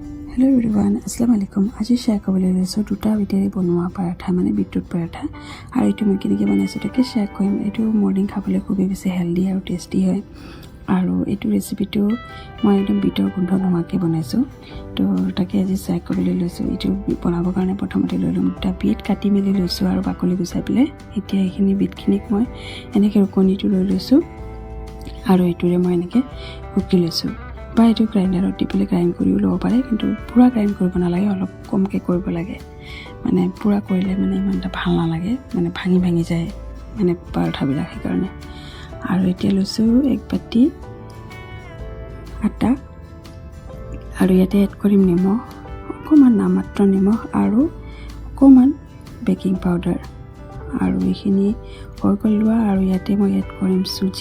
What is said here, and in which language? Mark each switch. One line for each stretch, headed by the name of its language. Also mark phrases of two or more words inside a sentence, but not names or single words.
English: Hello everyone, Assalamualaikum.
Assamese: আজি শ্বেয়াৰ ক'বলৈ লৈছো দুটা বীটৰে বনোৱা পৰঠা মানে বীটৰুট পৰঠা. আৰু এইটো মই কেনেকৈ বনাইছো তাক শ্বেয়াৰ কৰিম. এইটো মৰ্নিং খাবলৈ খুবেই বেছি হেল্দী আৰু টেষ্টী হয়। আৰু এইটো ৰেচিপিটো মই একদম বীটৰ গোন্ধ নহোৱাকৈ বনাইছো. তো তাক আজি শ্বেয়াৰ ক'বলৈ লৈছো. এইটো বনাবৰ কাৰণে প্ৰথমতে ল'লোঁ দুটা বীট কাটি মেলি লৈছো আৰু বাকলি গুচাই পেলে. এতিয়া এইখিনি বীট খিনিক মই এনেকৈ ৰুকনিটো লৈ লৈছো. আৰু এইটো ৰে মই এনেকৈ ৰুকি লৈছো. বা এটো গ্ৰাইন্ডাৰত টিপিলে গ্ৰাইন্ড কৰিও ল'ব পাৰে কিন্তু পুৰা গ্ৰাইন্ড কৰিব নালাগে অলপ কমকে কৰিব লাগে মানে পুৰা কৰিলে মানে ইমানটা ভাল নালাগে মানে ভাঙি ভাঙি যায় মানে পৰঠাবিলাক কাৰণে আৰু এতিয়া লৈছো এক বাটি আটা আৰু ইয়াতে এড কৰিম নিমখ অকমান নামাত্ৰ নিমখ আৰু অকমান
English: baking powder
Assamese: আৰু এইখিনি হৈ লোৱা আৰু ইয়াতে মই এড কৰিম সুজি